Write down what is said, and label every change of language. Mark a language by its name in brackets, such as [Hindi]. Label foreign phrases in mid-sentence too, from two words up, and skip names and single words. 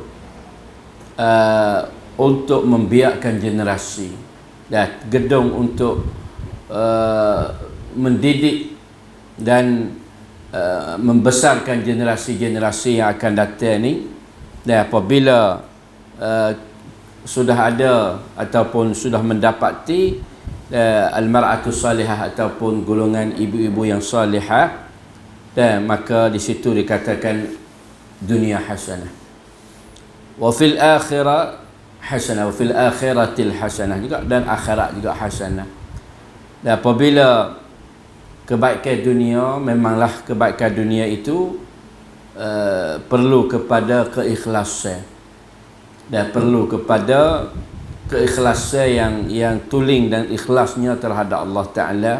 [Malay] untuk membiakkan generasi, gedung untuk mendidik dan membesarkan generasi-generasi yang akan datang ni. Dan apabila sudah ada ataupun sudah mendapati [Arabic] المرأة الصالحة [Malay] ataupun golongan ibu-ibu yang salihah, dan maka di situ dikatakan dunia hasanah. [Arabic] وفي الآخرة حسنة، وفي الآخرة الحسنة [Malay] juga, dan akhirat juga [Arabic] hasanah. [Malay] Dan apabila kebaikan dunia, memanglah kebaikan dunia itu perlu kepada keikhlasan, dan perlu kepada keikhlasan yang tuling dan ikhlasnya terhadap Allah Ta'ala.